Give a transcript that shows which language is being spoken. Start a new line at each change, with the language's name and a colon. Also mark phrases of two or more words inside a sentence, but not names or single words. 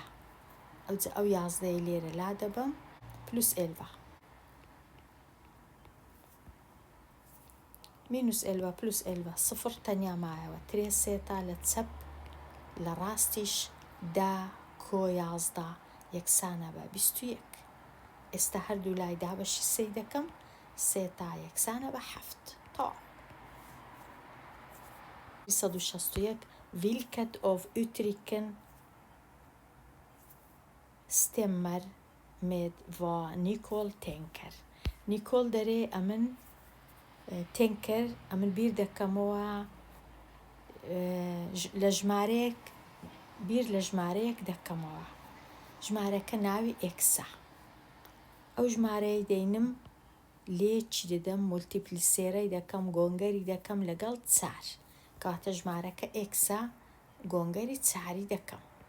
Central Kurdish: ئەو جا ئەو 11 لێرە لا دەبم پلوس 11 مینوس 11 پلوس 11 0 تەنیا مایەوە 3 سێتا لە چەپ لە ڕاستیش 10 کۆ 11 یەکسانە بە 21. ئێستا هەردوو لای دابەشی 3 دەکەم 3 تا یەکسانە بە 7. تەواو.
Swedish: 361 Vilket av uttrycken stämmer med vad Nicole tänker.
Central Kurdish: Nicole دەرێ ئەمن تێنکەر ئەمن بیر دەکەمەوە لە ژمارەیەک بیر لە ژمارەیەک دەکەمەوە ژمارەکە ناوی ئێکسە. ئەو ژمارەی دەینم لێ چی دەدەم مولتیپلیسێرەی دەکەم گۆنگەری دەکەم لەگەڵ 4 کاتە ژمارەکە ئێکسە گۆنگەری 4 دەکەم.